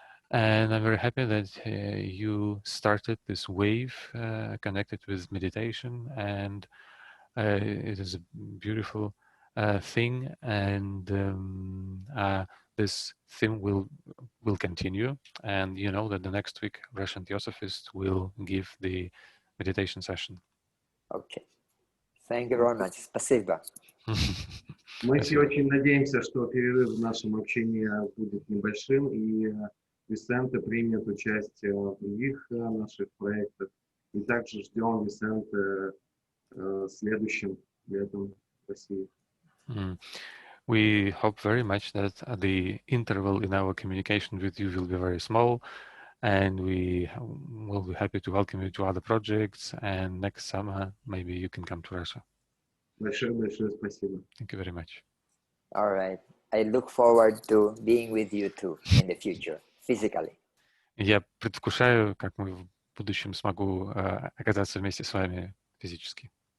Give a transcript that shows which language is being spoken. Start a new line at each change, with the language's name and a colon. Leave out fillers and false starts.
English: And I'm very happy that you started this wave connected with meditation, and it is a beautiful thing, and this thing will continue. And you know that the next week Russian Theosophists will give the meditation session. Okay. Thank you very much.
Russian: Спасибо. Мы все очень надеемся, что перерыв в нашем общении будет небольшим, и Висенте примет участие в других наших проектах. И также ждем Висенте следующим летом в России.
English: We hope very much that the interval in our communication with you will be very small, and we will be happy to welcome you to other projects, and next summer maybe you can come to Russia.
Russian: Большое спасибо.
English: Thank you very much. All right. I look forward to being with you too in the future, physically.
Russian: Я предвкушаю, как мы в будущем смогу оказаться вместе с вами физически.